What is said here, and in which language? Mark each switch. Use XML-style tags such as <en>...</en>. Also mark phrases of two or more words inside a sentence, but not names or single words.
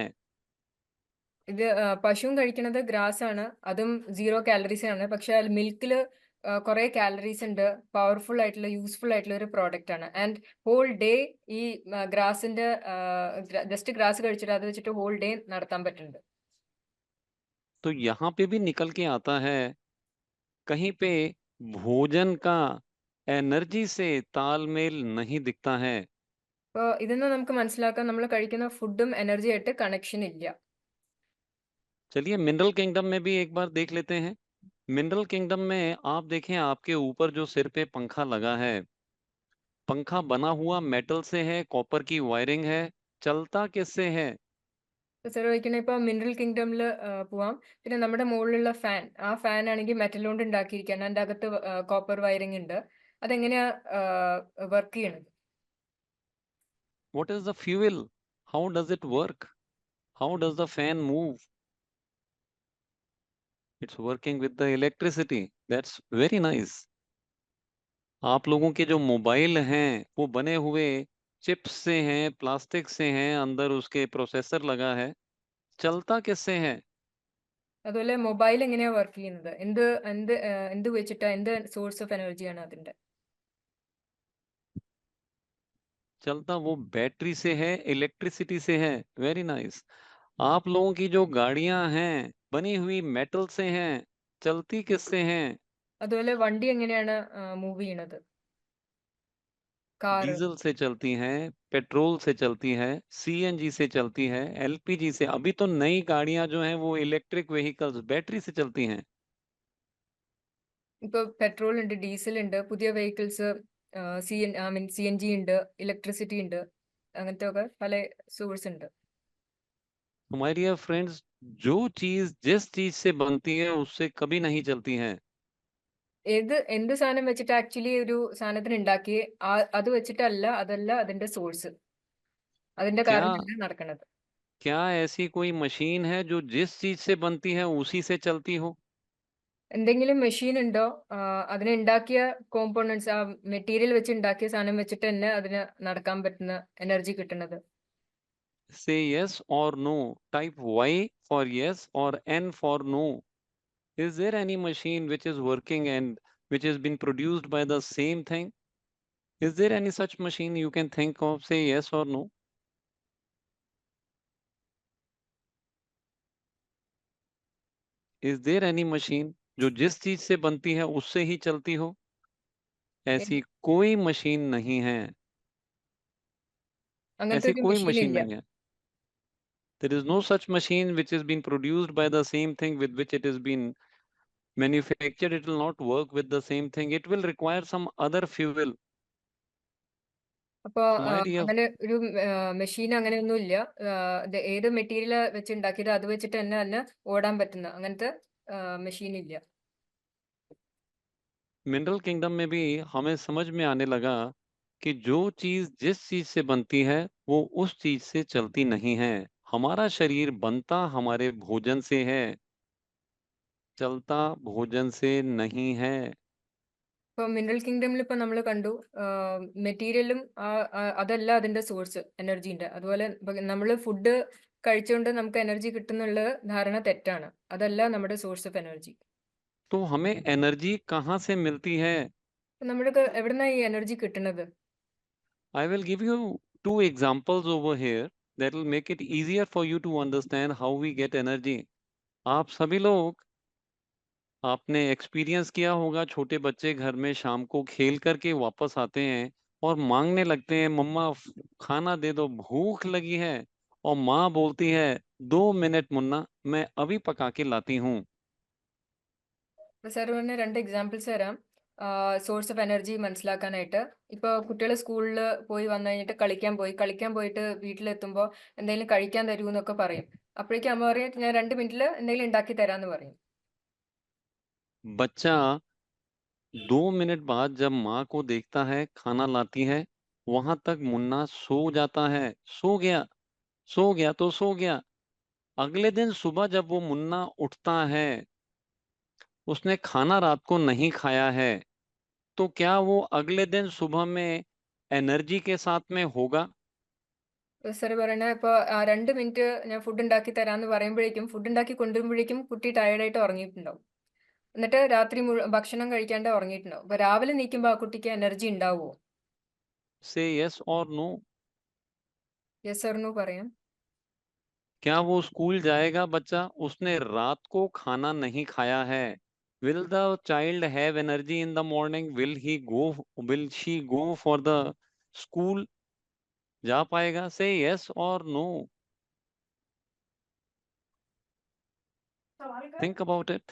<ml>ഇത് പശുവും കഴിക്കുന്നത് ഗ്രാസ് ആണ്, അതും 0 കാലറീസ് ആണ്. പക്ഷെ അതിൽ മിൽക്കിൽ കുറെ കാലറീസ് ഉണ്ട്, പവർഫുൾ ആയിട്ടുള്ള യൂസ്ഫുൾ ആയിട്ടുള്ള ഒരു പ്രോഡക്റ്റ് ആണ്.</ml> <en>and whole day</en> <ml>ഈ ഗ്രാസിന്റെ</ml> <en>just grass</en> <ml>കഴിച്ചിട്ട് അത് വെച്ചിട്ട്</ml> <en>whole day</en> <ml>നടത്താൻ പറ്റുന്നുണ്ട്.</ml> <hi>तो यहाँ पे भी निकल के आता है, कहीं पे भोजन का एनर्जी से तालमेल नहीं दिखता है।</hi> <ml>അപ്പോൾ ഇതിന്ന് നമുക്ക് മനസ്സിലാക്കാം നമ്മൾ കഴിക്കുന്ന ഫുഡും എനർജി ആയിട്ട് കണക്ഷൻ ഇല്ല.</ml> <hi>चलिए</hi> <en>mineral kingdom</en> <hi>में भी एक बार देख लेते हैं।</hi> <en>mineral kingdom</en> <hi>में आप देखें, आपके ऊपर जो सिर पे पंखा लगा है, पंखा बना हुआ मेटल से है, कॉपर की वायरिंग है, चलता किससे है?</hi> <ml>സർ ചോദിക്കണേ ഇപ്പോൾ</ml> <en>mineral kingdomil</en> <ml>പോവാം. പിന്നെ നമ്മുടെ മുകളിലുള്ള ഫാൻ, ആ ഫാൻ ആണെങ്കിൽ മെറ്റൽ കൊണ്ട് ഉണ്ടാക്കിയിരിക്കുകയാണ്. അതിൻ്റെ അകത്ത്</ml> <en>copper wiring</en> <ml>ഉണ്ട്. അതെങ്ങനെയാ വർക്ക് ചെയ്യണത്?</ml> <en>What is the fuel? How does it work? How does the fan move? It's working with the electricity. That's very nice.</en> <hi>आप लोगों के जो मोबाइल हैं वो बने हुए चिप्स से हैं, प्लास्टिक से हैं, अंदर उसके प्रोसेसर लगा है, चलता किससे है?</hi> <ml>അതുപോലെ മൊബൈൽ എങ്ങനെയാ വർക്ക് ചെയ്യുന്നത്? എന്ത് എന്ത് എന്ത് വെച്ചിട്ടാ, എന്ത്</ml> <en>source of energiyāṇ</en> <ml>അതിന്റെ?</ml> <hi>चलता वो बैटरी से है, इलेक्ट्रिसिटी से है।</hi> <en>very nice.</en> <hi>आप लोगों की जो गाड़ियां हैं बनी हुई मेटल से हैं, चलती किससे हैं?</hi> <ml>അതുപോലെ വണ്ടി എങ്ങനെയാണ് മൂവ് ചെയ്യണത്? കാർ.</ml> <hi>डीजल से चलती हैं, पेट्रोल से चलती है, सीएनजी से चलती है, एलपीजी से। अभी तो नई गाड़ियां जो हैं वो</hi> <en>electric vehicles</en> <hi>बैटरी से चलती हैं।</hi> <ml>ഇപ്പോൾ പെട്രോൾ ഉണ്ട്, ഡീസൽ ഉണ്ട്, പുതിയ വെഹിക്കിൾസ് CNG ഉണ്ട്, ഇലക്ട്രിസിറ്റി ഉണ്ട്, അങ്ങനത്തെ ഒക്കെ പല സോഴ്സ് ഉണ്ട്.</ml> <hi>तो</hi> <en>my dear friends,</en> <hi>जो चीज जिस चीज से बनती है उससे कभी नहीं चलती है।</hi> <ml>എന്ത് സാധനം വെച്ചിട്ട് ആക്ച്വലി ഒരു സാധനത്തിന് ഉണ്ടാക്കി അത് വെച്ചിട്ടല്ല, അതല്ല അതിന്റെ സോഴ്സ്, അതിന്റെ</ml> <hi>क्या</hi> <ml>കാരണമല്ല നടക്കണത്.</ml> <hi>क्या ऐसी कोई मशीन है जो जिस चीज से बनती है उसी से चलती हो?</hi> <ml>എന്തെങ്കിലും മെഷീൻ ഉണ്ടോ അതിനെ ഉണ്ടാക്കിയ കോമ്പോണൻസ്, ആ മെറ്റീരിയൽ വെച്ച് ഉണ്ടാക്കിയ സാധനം വെച്ചിട്ട് തന്നെ അതിന് നടക്കാൻ പറ്റുന്ന എനർജി കിട്ടുന്നത്?</ml> <en>Say yes or no. Type Y for yes or N for no. Is there any machine which is working and which has been produced by the same thing? Is there any such machine you can think of? Say yes or no. Is there any machine</en> <hi>जो जिस चीज से बनती है उससे ही चलती हो? ऐसी कोई मशीन नहीं है।</hi> <ml>അങ്ങനത്തെ</ml> <hi>ऐसी</hi> <ml>ഒരു</ml> <hi>कोई</hi> <ml>മെഷീൻ</ml> <hi>मशीन</hi> <ml>ഇല്ല.</ml> <hi>नहीं है।</hi> <en>There is no such machine which has been produced by the same thing with which it has been manufactured. It will not work with the same thing. It will require some other fuel.</en> <ml>അപ്പൊ</ml> <en>So my dear,</en> <ml>അങ്ങനെ ഒരു മെഷീൻ അങ്ങനെയൊന്നും ഇല്ല. ഏത് മെറ്റീരിയൽ വെച്ച് ഉണ്ടാക്കിയത് അത് വെച്ചിട്ട് തന്നെ ഓടാൻ പറ്റുന്ന അങ്ങനത്തെ മെഷീൻ ഇല്ല.</ml> <en>mineral kingdom</en> <hi>में भी हमें समझ में आने लगा कि जो चीज जिस चीज से बनती है वो उस चीज से चलती नहीं है। हमारा शरीर बनता हमारे भोजन से है, चलता भोजन से नहीं है।</hi> <ml>ഇപ്പൊ</ml> <en>mineral kingdomil</en> <ml>ഇപ്പൊ നമ്മൾ കണ്ടു മെറ്റീരിയലും അതല്ല അതിന്റെ സോഴ്സ് എനർജീന്റെ. അതുപോലെ നമ്മൾ ഫുഡ് കഴിച്ചുകൊണ്ട് നമുക്ക് എനർജി കിട്ടുന്നുള്ള ധാരണ തെറ്റാണ്. അതല്ല നമ്മുടെ</ml> <en>source of energy.</en> <hi>तो हमें एनर्जी कहाँ से मिलती है?</hi> <ml>നമ്മൾക്ക് എവിടുന്നാ ഈ എനർജി കിട്ടുന്നത്?</ml> <en>I will give you two examples over here that will make it easier for you to understand how we get energy.</en> <hi>आप सभी लोग, आपने एक्सपीरियंस किया होगा, छोटे बच्चे घर में शाम को खेल करके वापस आते हैं और मांगने लगते हैं, मम्मा खाना दे दो, भूख लगी है। और माँ बोलती है, 2 मिनट मुन्ना, मैं अभी पका के लाती हूँ।</hi> <ml>സാർ പറഞ്ഞ രണ്ട് എക്സാമ്പിൾസ് തരാം</ml> <en>source of energy</en> <ml>മനസ്സിലാക്കാനായിട്ട്. ഇപ്പോൾ കുട്ടികൾ സ്കൂളിൽ പോയി വന്നു കഴിഞ്ഞിട്ട് കളിക്കാൻ പോയിട്ട് വീട്ടിലെത്തുമ്പോൾ എന്തെങ്കിലും കഴിക്കാൻ തരൂ എന്നൊക്കെ പറയും. അപ്പോഴേക്കും അമ്മ പറയും, ഞാൻ 2 മിനിറ്റിൽ എന്തെങ്കിലും ഉണ്ടാക്കി തരാമെന്ന് പറയും.</ml> <hi>बच्चा 2 मिनट बाद जब माँ को देखता है खाना लाती है, वहां तक मुन्ना सो जाता है। सो गया तो सो गया। अगले दिन सुबह जब वो मुन्ना उठता है, उसने खाना रात को नहीं खाया है, तो क्या वो अगले दिन सुबह में एनर्जी के साथ में होगा?</hi> <ml>സാർ പറയണ ഇപ്പോൾ 2 മിനിറ്റ് ഞാൻ ഫുഡ് ഉണ്ടാക്കി തരാമെന്ന് പറയുമ്പോഴേക്കും, ഫുഡ് ഉണ്ടാക്കി കൊണ്ടുവരുമ്പോഴേക്കും കുട്ടി ടയർഡായിട്ട് ഉറങ്ങിയിട്ടുണ്ടാവും. എന്നിട്ട് രാത്രി ഭക്ഷണം കഴിക്കാണ്ട് ഉറങ്ങിയിട്ടുണ്ടാവും. അപ്പോൾ രാവിലെ നീക്കുമ്പോൾ ആ കുട്ടിക്ക് എനർജി ഉണ്ടാവുമോ?</ml> <en>say yes और no। yes or no പറയാം.</en> <hi>क्या वो स्कूल जाएगा बच्चा? उसने रात को खाना नहीं खाया है।</hi> <en>Will the child have energy in the morning? Will she go for the school?</en> <hi>जा पाएगा?</hi> <en>Say yes or no. Think about it.</en>